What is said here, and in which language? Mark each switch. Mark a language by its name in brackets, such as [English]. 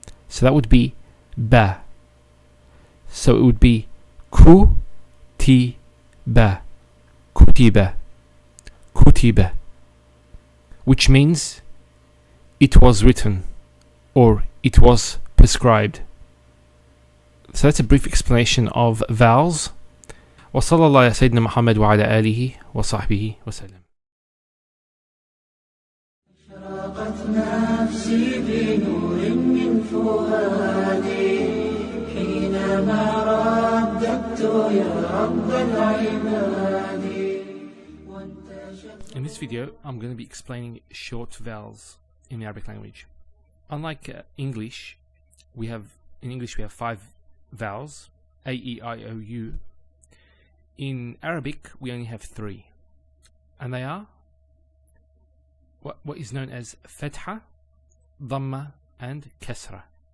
[English] So that would be ba. So it would be ku, ti, ba. Kutiba. Kutiba. Which means it was written or it was prescribed. So that's a brief explanation of vowels. [Arabic] وصلى الله على سيدنا محمد وعلى آله وصحبه وسلم. أشرقت نفسي بنور من فؤادي حينما رددت يا رب العباد. [English] In this video, I'm going to be explaining short vowels in the Arabic language. Unlike English, we have 5 vowels, A, E, I, O, U. In Arabic, we only have 3, and they are what is known as fatha, dhamma, and kasra.